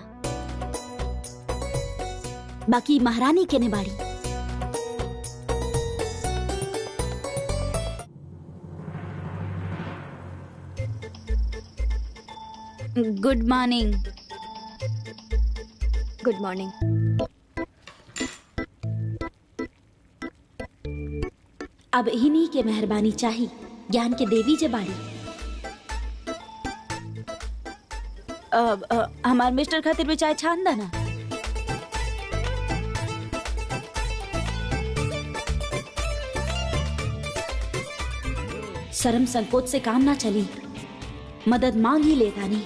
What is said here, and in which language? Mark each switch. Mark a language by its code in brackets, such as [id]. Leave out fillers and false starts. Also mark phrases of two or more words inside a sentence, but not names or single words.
[bho] बाकी महारानी के ने बाड़ी। [en] Good morning. Good morning. [bho] अब इन्हीं के मेहरबानी चाहिए, ज्ञान के देवी जे बाड़ी। हमार मिस्टर खातिर भी चाय छान दा ना। शर्म संकोच से काम ना चली, मदद मांग ही लेता नहीं।